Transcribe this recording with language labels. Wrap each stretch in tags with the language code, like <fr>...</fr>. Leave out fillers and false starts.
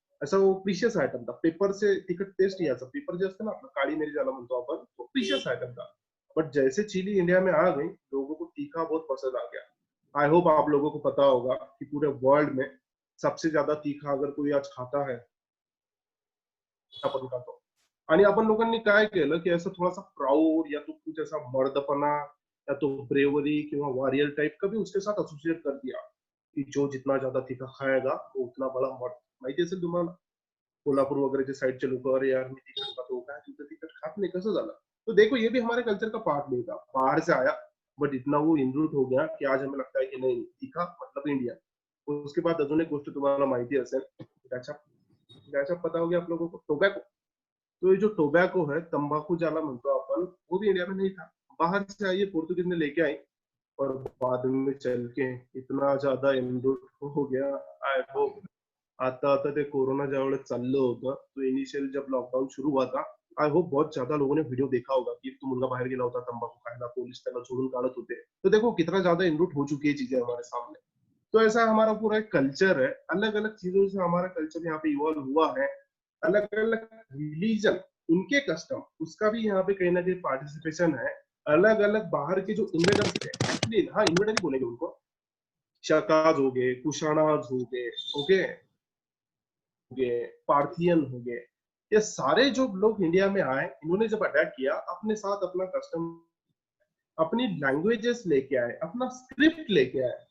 <hi>ऐसा वो precious item था, पेपर से</hi> <mr>तिखट टेस्ट यायचा. पेपर जे असतं ना आपलं, काळी मिरी ज्याला म्हणतो आपण,</mr> <hi>तो प्रीशियस आइटम था. बट जैसे चिली इंडिया में आ गई, लोगों को तीखा बहुत पसंद आ गया. आई होप आप लोगों को पता होगा कि पूरे वर्ल्ड में सबसे ज्यादा तीखा अगर कोई आज खाता है,</hi> <mr>आपण खातो. आणि आपण लोकांनी काय केलं की असं थोडासा प्राऊड</mr> <hi>या तो कुछ ऐसा मर्दपना या तो ब्रेवरी किंवा वॉरियर टाइप का भी उसके साथ एसोसिएट कर दिया कि जो जितना ज्यादा तीखा खाएगा वो उतना बड़ा मर्द.</hi> <mr>माहिती असेल तुम्हाला, कोल्हापूर वगैरह साइडचे लोक, अरे यार मी तिखट खातो, काय तू तर तिखट खात नाही, कसं झालं.</mr> <hi>तो देखो ये भी हमारे कल्चर का पार्ट नहीं था, बाहर से आया, बट इतना वो इनरूट हो गया कि आज हमें लगता है कि नहीं, तीखा मतलब इंडिया. उसके बाद</hi> <mr>अजून एक गोष्ट तुम्हाला माहिती असेल, त्याच्या त्याच्या</mr> <hi>पता होगी आप लोगों को, टोबैको. तो ये जो टोबैको है, तंबाकू</hi> <mr>ज्याला म्हणतो आपण,</mr> <hi>वो भी इंडिया में नहीं था, बाहर से आई, पोर्तुगीज ने लेके आई, और बाद में चल के इतना ज्यादा इनरूट हो गया.</hi> <mr>आई होप आता आता ते कोरोना ज्यावेळेस चाललं होतं,</mr> <hi>तो इनिशियल जब लॉकडाउन शुरू हुआ था, आई होप बहुत ज्यादा लोगों ने वीडियो देखा होगा कि</hi> <mr>तो मुलगा बाहर गेला होता तंबाकू खायला, पोलीस त्याला सोडून काढत होते.</mr> <hi>तो देखो कितना ज्यादा इनरूट हो चुकी है चीजें हमारे सामने. तो ऐसा हमारा पूरा एक कल्चर है, अलग अलग चीजों से हमारा कल्चर यहाँ पे इवॉल्व हुआ है. अलग अलग रिलीजन, उनके कस्टम, उसका भी यहाँ पे कहीं ना कहीं पार्टिसिपेशन है. अलग अलग बाहर के जो इन्वेडर्स थे, एक्चुअली हाँ इन्वेडर ही बोलेंगे उनको, शकाज हो गए, कुशाणाज हो गए, ओके, गए, पार्थियन हो गए, ये सारे जो लोग इंडिया में आए, इन्होंने जब अटैक किया, अपने साथ अपना कस्टम, अपनी लैंग्वेजेस लेके आए, अपना स्क्रिप्ट लेके आए.</hi>